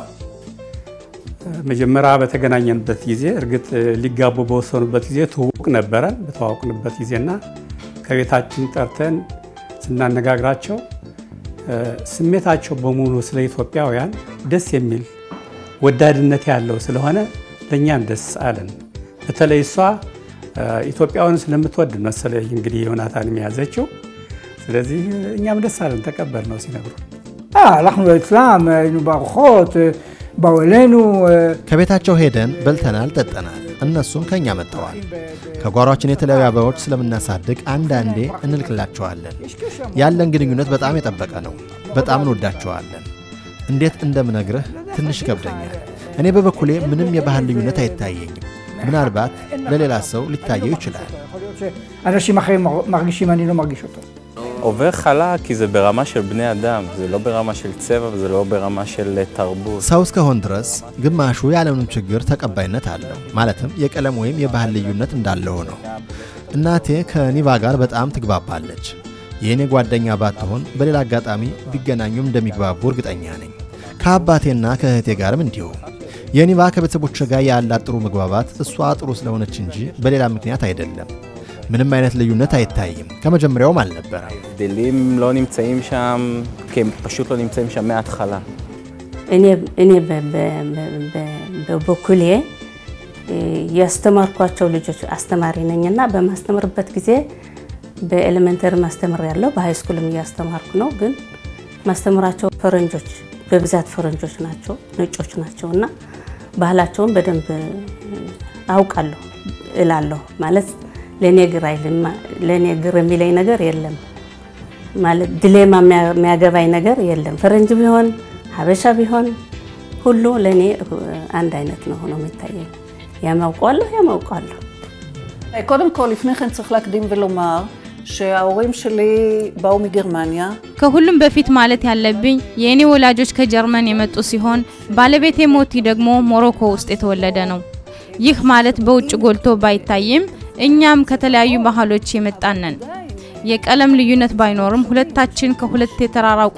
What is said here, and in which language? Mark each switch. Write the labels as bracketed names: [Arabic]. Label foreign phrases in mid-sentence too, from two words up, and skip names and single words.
[Amharic] መጀመሪያ በተገናኘንበት ጊዜ እርግጥ ሊጋቡ በወሰኑበት ጊዜ ትውውቅ ነበረን። በተዋወቅንበት ጊዜና ከቤታችን ጠርተን ስናነጋግራቸው ስሜታቸው በሙሉ ስለ ኢትዮጵያውያን ደስ የሚል ወዳድነት ያለው ስለሆነ ለኛም ደስ አለን። በተለይ እሷ ኢትዮጵያውያን ስለምትወድ መሰለኝ እንግዲህ ዮናታን የሚያዘችው። ስለዚህ እኛም ደስ አለን ተቀበልነው ሲነግሩ። [Hebrew] הלכנו אצלם, היינו בארוחות, באו אלינו. [Amharic] ከቤታቸው ሄደን በልተናል ጠጥተናል። እነሱም ከኛ መጥተዋል። ከጓሯችን የተለያዩ አበቦች ስለምናሳድግ አንዳንዴ እንልክላቸዋለን። ያለን ግንኙነት በጣም የጠበቀ ነው። በጣም እንወዳቸዋለን። እንዴት እንደምነግርህ ትንሽ ይከብደኛል። እኔ በበኩሌ ምንም የባህል ልዩነት አይታየኝም። ምናልባት ለሌላ ሰው ሊታየው ይችላል። [Hebrew] אנשים אחרים מרגישים, אני לא מרגיש אותו. עובר חלק כי זה ברמה של בני אדם, זה לא ברמה של צבע וזה לא ברמה של תרבות. [Amharic] ሰው እስከሆን ድረስ ግማሹ ያለምንም ችግር ተቀባይነት አለው። ማለትም የቀለም ወይም የባህል ልዩነት እንዳለው ነው። እናቴ ከኒቫ ጋር በጣም ትግባባለች። የኔ ጓደኛ ባትሆን በሌላ አጋጣሚ ቢገናኙም እንደሚግባቡ እርግጠኛ ነኝ። ከአባቴና ከእህቴ ጋርም እንዲሁ። የኒቫ ከቤተሰቦቿ ጋር ያላት ጥሩ መግባባት እሷ ጥሩ ስለሆነች እንጂ በሌላ ምክንያት አይደለም። ምንም አይነት ልዩነት አይታይም። ከመጀመሪያውም አልነበረ። [Hebrew] הבדלים לא נמצאים שם, כי הם פשוט לא נמצאים שם מההתחלה. [Amharic] እኔ በበኩሌ ያስተማርኳቸው ልጆች አስተማሪ ነኝና በማስተምርበት ጊዜ በኤሌመንተሪ ማስተምር ያለው በሃይ ስኩልም ያስተማርኩ ነው። ግን ማስተምራቸው ፈረንጆች በብዛት ፈረንጆች ናቸው፣ ነጮች ናቸውና ባህላቸውን በደንብ አውቃለሁ እላለሁ። ማለት ለኔ ግር የሚለኝ ነገር የለም። ማለት ድሌማ የሚያገባኝ ነገር የለም። ፈረንጅ ቢሆን ሀበሻ ቢሆን ሁሉ ለኔ አንድ አይነት ነው ሆኖ የሚታየኝ። ያማውቃለሁ። [Hebrew] קודם כל, לפני כן צריך להקדים ולומר שההורים שלי באו מגרמניה. [Amharic] ከሁሉም በፊት ማለት ያለብኝ የኔ ወላጆች ከጀርመን የመጡ ሲሆን ባለቤቴ ሞቲ ደግሞ ሞሮኮ ውስጥ የተወለደ ነው። ይህ ማለት በውጭ ጎልቶ ባይታይም እኛም ከተለያዩ ባህሎች የመጣነን። የቀለም ልዩነት ባይኖርም ሁለታችን ከሁለት የተራራቁ